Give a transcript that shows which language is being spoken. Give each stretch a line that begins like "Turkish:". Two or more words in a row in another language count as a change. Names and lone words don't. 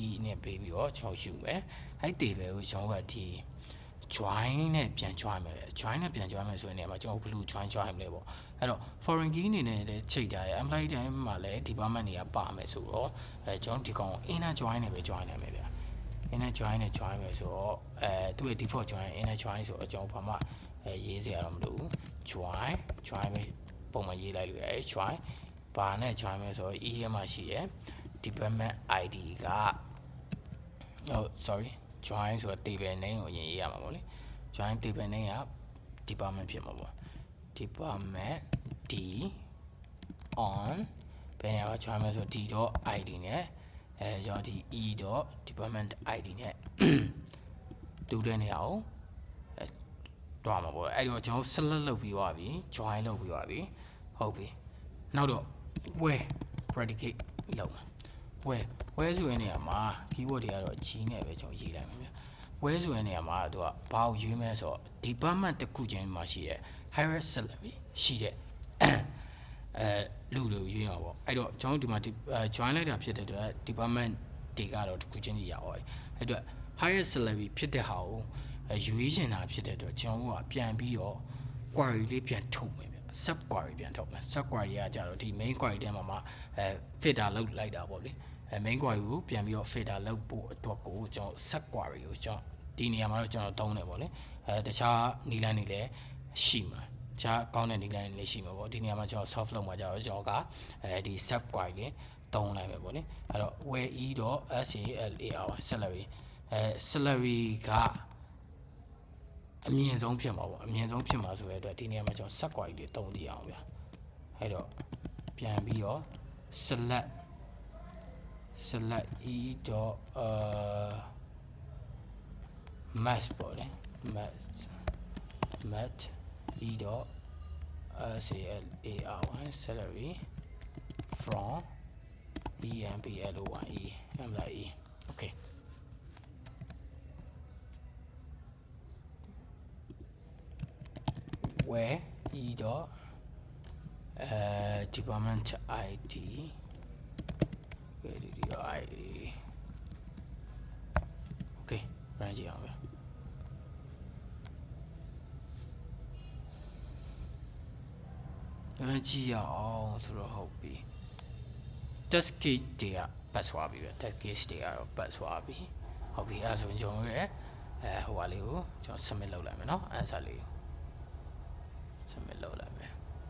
Burmese: နဲ့ပေးပြီးတော့ကျွန်တော်ယူမယ်အဲ့ table ကိုကျွန်တော်ကဒီ join နဲ့ပြန် join မယ် join နဲ့ပြန် join မယ်ဆိုရင်လည်းကျွန် တော်ဘယ်လို join မလဲပေါ့အဲ့တော့
English: foreign key
Burmese: အနေနဲ့လည်းချိန်ထားရ employee တိုင်းမှာလည်း department တွေကပါမယ်ဆိုတော့ကျွန်တော်ဒီကောင်
English: inner join
Burmese: နဲ့ပဲ join နိုင်မယ်ဗျာ
English: inner join
Burmese: နဲ့ join မယ်ဆိုတော့သူ့ရဲ့
English: default join inner join
Burmese: ဆိုတော့ကျွန်တော်ဘာမှရေးစရာတော့မလိုဘူး join ပဲပုံမှန်ရေးလိုက်လို့ရတယ် join ဘာနဲ့ join မယ်ဆိုတော့ e ထဲမှာရှိရဲ့
English: department id
Burmese: က
English: sorry join
Burmese: ဆိုတော့
English: table name
Burmese: ကိုအရင်ရေးရမှာပေါ့လေ
English: join table name
Burmese: က department ဖြစ်မှာပေါ့
English: department d on
Burmese: ဘယ်နေရာ မှာ join မယ်ဆိုတော့ d.id နဲ့ကျွန်တော်ဒီ
English: e.department id
Burmese: နဲ့တူတဲ့နေရာကိုတွားမှာပေါ့အဲ့တော့ကျွန်တော် select လုပ်ပြီးသွားပြီ join လုပ်ပြီးသွားပြီဟုတ်ပြီနောက်တော့
English: where predicate
Burmese: လုပ်မှာ where ဆိုတဲ့နေရာမှာ keyword တွေကတော့ G နဲ့ပဲကျွန်တော်ရေးလိုက်မှာဗျ where ဆိုတဲ့နေရာမှာသူကဘာကိုရွေးမဲဆိုတော့ department တစ်ခုချင်းမှာရှိတဲ့
English: higher salary
Burmese: ရှိတဲ့ လူတွေရွေးမှာပေါ့အဲ့တော့ကျွန်တော်ဒီမှာ join လိုက်တာဖြစ်တဲ့အတွက် department တွေကတော့တစ်ခုချင်းကြီးရအောင်အဲ့အတွက်
English: higher salary
Burmese: ဖြစ်တဲ့ဟာကိုရွေးချင်တာဖြစ်တဲ့အတွက်ကျွန်တော် ကပြန်ပြီးတော့ query လေးပြန်ထုတ်မယ်ဗျ
English: sub query
Burmese: ပြန်ထုတ်မယ်
English: sub query
Burmese: ကကြတော့ဒီ
English: main query
Burmese: ထဲမှာfilter လုပ်လိုက်တာပေါ့လေ
English: main query
Burmese: ကိုပြန်ပြီးတော့ filter လုပ်ဖို့အတွက်ကိုကျွန်တော်
English: sub query
Burmese: ကိုကျွန်တော်ဒီနေရာမှာတော့ကျွန်တော်သုံးတယ်ပေါ့လေတခြားနည်းလမ်းတွေလည်းရှိမှာခြားကောင်းတဲ့နည်းလမ်းတွေလည်းရှိမှာပေါ့ဒီနေရာမှာကျွန်တော် soft လုပ်မှာကြတော့ကျွန်တော်ကဒီ
English: sub query
Burmese: လေးတုံးလိုက်ပဲပေါ့လေအဲ့တော့
English: where e.salary salary
Burmese: ကအမြင့်ဆုံးဖြစ်မှာပေါ့အမြင့်ဆုံးဖြစ်မှာဆိုတဲ့အတွက်ဒီနေရာမှာကျွန်တော်
English: set query
Burmese: လေးတုံးကြည့်အောင်ဗျာအဲ့တော့ပြန်ပြီးတော့
English: select e dot match
Burmese: ပေါ့လေ
English: match e dot salary from employee okay where e dot department ID okay run
Burmese: ကြည့်အောင်ပဲ ကြည့်ရအောင်ဆိုတော့ဟုတ်ပြီ
English: test case
Burmese: တွေကပတ်သွားပြီပဲ
English: test case
Burmese: တွေကတော့ပတ်သွားပြီဟုတ်ပြီအဲဆိုရင်ကျွန်တော်ရဲ့ဟိုဟာလေးကိုကျွန်တော် submit လုပ်လိုက်မယ်เนาะ answer လေးကို submit လုပ်လိုက်မယ်